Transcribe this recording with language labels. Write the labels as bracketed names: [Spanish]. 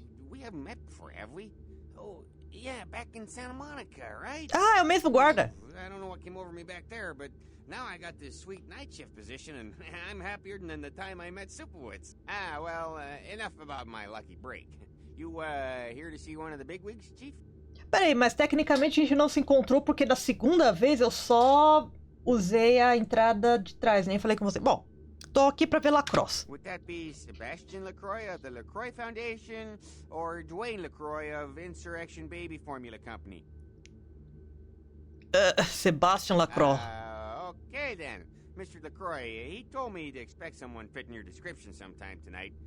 [English] We haven't met before, have we? Oh, yeah, back in Santa Monica, right? [Portuguese] Ah, é o mesmo guarda. [English] I don't know what came over me back there, but now I got this sweet night shift position, and I'm happier than the time I met Supowitz. Ah, well, enough about my lucky break. You, here to see one of the bigwigs, Chief? [Portuguese] Peraí, mas tecnicamente a gente não se encontrou porque da segunda vez eu só usei a entrada de trás, nem falei com você. Bom, tô aqui pra ver Lacrosse. [English] Would that be Sebastian LaCroix of the LaCroix Foundation, or Dwayne LaCroix of Insurrection Baby Formula Company? Sebastian Lacroix. Okay then. Mr. LaCroix, he told me to expect someone fitting your description sometime tonight.